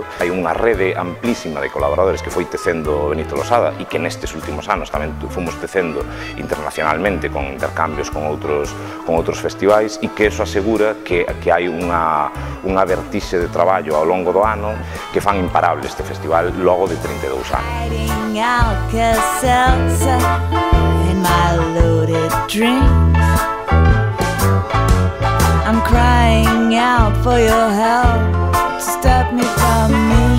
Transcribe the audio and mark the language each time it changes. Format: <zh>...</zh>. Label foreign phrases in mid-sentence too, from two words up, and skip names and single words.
<gl>Hai unha rede amplísima de colaboradores que foi tecendo Benito Losada e que nestes últimos anos tamén fomos tecendo internacionalmente con intercambios con outros festivais, e que eso asegura que hai unha vertixe de traballo ao longo do ano que fan imparable este festival logo de 32 anos.</gl> <en>Seltzer in my loaded drinks. I'm crying out for your help to stop me from</en>